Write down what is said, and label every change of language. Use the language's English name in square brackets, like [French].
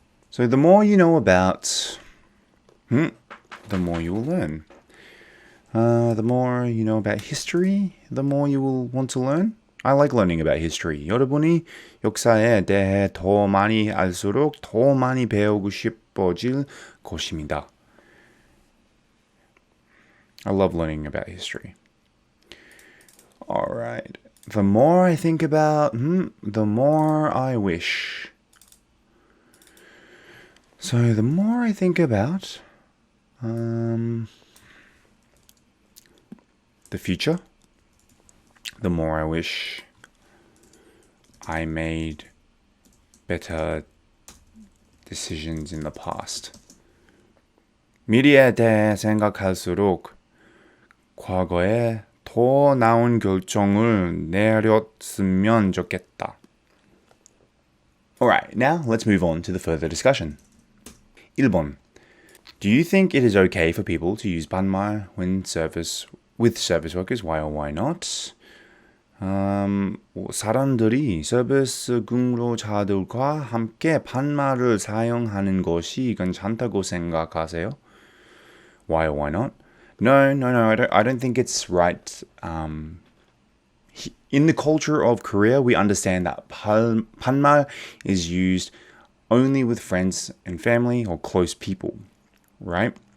[English] So the more you know about, the more you will learn. The more you know about history, the more you will want to learn. I like learning about history. [Korean] 여러분이 역사에 대해 더 많이 알수록 더 많이 배우고 싶어질 것입니다. [English] I love learning about history. All right. The more I think about, the more I wish. So the more I think about the future, the more I wish I made better decisions in the past. [Korean] 미래에 대해 생각할수록 과거에 더 나은 결정을 내렸으면 좋겠다. [English] Alright, now let's move on to the further discussion. [Korean] 1번. [English] Do you think it is okay for people to use banmal with service workers? Why or why not? [Korean] 사람들이 서비스 근로자들과 함께 반말을 사용하는 것이 괜찮다고 생각하세요? [English] Why or why not? No, I don't think it's right. In the culture of Korea, we understand that 반말 is used only with friends and family or close people, right?